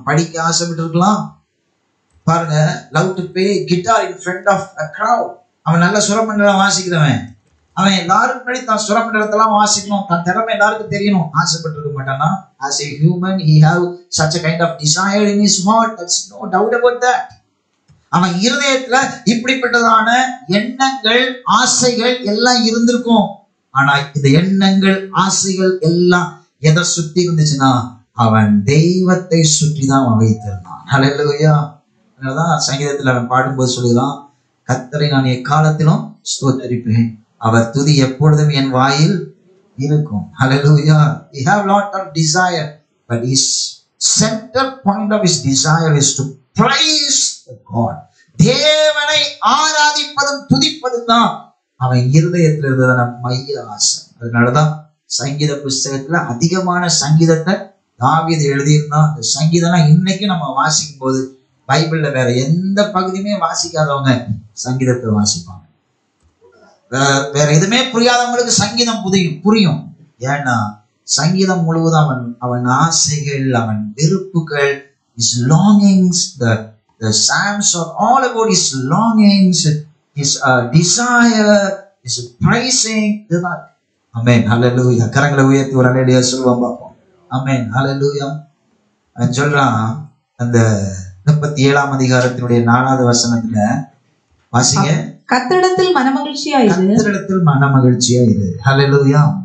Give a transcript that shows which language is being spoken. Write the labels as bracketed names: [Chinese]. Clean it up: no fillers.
[Tamil] படிக்க ஆசைப்பட்டு இருக்கலாம். பாருங்க, [English] Love to play guitar in front of a crowd. [Tamil] அவன் நல்ல சுரமண்டலம் வாசிக்கிறவன். அவன் எல்லாரும் முன்னாடி தான் சுரமண்டலத்தெல்லாம் வாசிக்கணும், தன் திறமை எல்லாருக்கும் தெரியணும் ஆசைப்பட்டு இருக்க மாட்டானா? [English] As a human he have such a kind of desire in his heart. That's no doubt about that. [Tamil] அவன் இருதயத்துல இப்படிப்பட்டதான எண்ணங்கள், ஆசைகள் எல்லாம் இருந்திருக்கும். ஆனா இந்த எண்ணங்கள், ஆசைகள் எல்லாம் எதை சுத்தி இருந்துச்சுன்னா அவன் தெய்வத்தை சுற்றி தான் அவன் வைத்திருந்தான். ஹல்லேலூயா. அதனாலதான் சங்கீதத்துல அவன் பாடும்போது சொல்லுகிறான், கர்த்தரை நான் எக்காலத்திலும் ஸ்தோத்திரிப்பேன், அவர் துதி எப்பொழுதும் என் வாயில் இருக்கும். ஹல்லேலூயா. [English] He have lot of desire, but his center point of his desire is to praise God. [Tamil] தேவனை ஆராதிப்பதும் துதிப்பதும் தான் அவன் இருதயத்தில் இருந்ததான மைய ஆசை. அதனாலதான் சங்கீத புஸ்தகத்துல அதிகமான சங்கீதத்தை தாவீது எழுதியிருந்தான். அந்த சங்கீதம்லாம் இன்னைக்கு நம்ம வாசிக்கும் போது பைபிள்ல வேற எந்த பகுதியுமே வாசிக்காதவங்க சங்கீதத்தை வாசிப்பாங்க. வேற எதுவுமே புரியாதவங்களுக்கு சங்கீதம் புரியும். ஏன்னா சங்கீதம் முழுவதும் அவன் ஆசைகள், அவன் விருப்புகள், [English] his longings, the psalms are all about his longings, his desire, his praising. Amen. Hallelujah. [Tamil] கரங்களை உயர்த்தி ஒரு ஹல்லேலூயா சொல்லுவோம் பார்ப்போம். Amen. Hallelujah. சொல்றான் அந்த 37ஆம் அதிகாரத்தினுடைய 4வது வசனத்துல வாசிங்க. கர்த்தரிடத்தில் மனமகிழ்ச்சியா இரு. கர்த்தரிடத்தில் மனமகிழ்ச்சியா இரு. ஹல்லேலூயா.